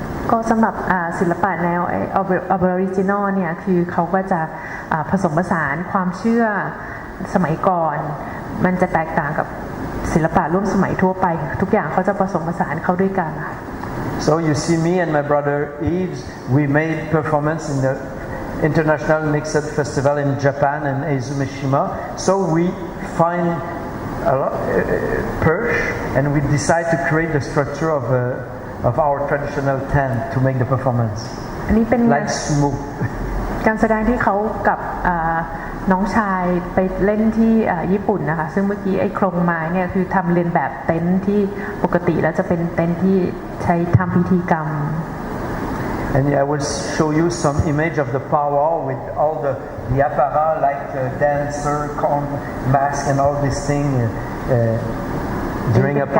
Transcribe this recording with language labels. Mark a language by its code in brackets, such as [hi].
[th] ก็สำหรับศิลปะแนวAboriginal เนี่ยคือเขาก็จะผสมผสานความเชื่อสมัยก่อนมันจะแตกต่างกับศิลปะร่วมสมัยทั่วไปทุกอย่างเขาจะผสมผสานเข้าด้วยกัน [en] So you see me and my brother Yves, we made performance in the International Mixed Festival in Japan and Izumishima. So we find a lot, perch and we decide to create the structure of our traditional tent to make the performance. [th] อันนี้เป็น [en] like sumo. [th] การแสดงที่เขากับน้องชายไปเล่นที่ญี่ปุ่นนะคะซึ่งเมื่อกี้ไอ้โครงไม้เนี่ยคือทำเรียนแบบเต็นท์ที่ปกติแล้วจะเป็นเต็นท์ที่ใช้ทำพิธีกรรม [en] And I will show you some image of the powwow with all the apparat like dancer, mask, and all these things during a